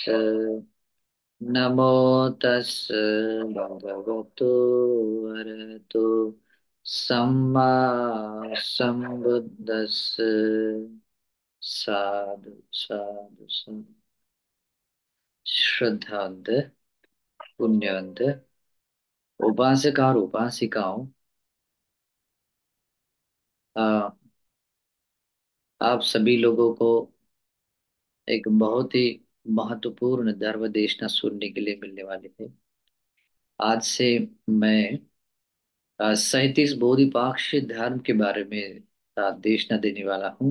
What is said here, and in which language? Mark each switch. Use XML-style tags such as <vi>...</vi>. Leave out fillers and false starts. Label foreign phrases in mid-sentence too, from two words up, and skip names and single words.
<pi>नमो तस् भगवतो अरहतो सम्मा सम्बुद्धस्स। साधु साधु साधु।</pi> <hi>श्रद्धांत, पुण्यवंत उपासक और उपासिकाओं, आ, आप सभी लोगों को एक बहुत ही महत्वपूर्ण धर्म देशना सुनने के लिए मिलने वाले थे। आज से मैं 37 बोधिपाक्ष धर्म के बारे में देशना देने वाला हूँ।</hi>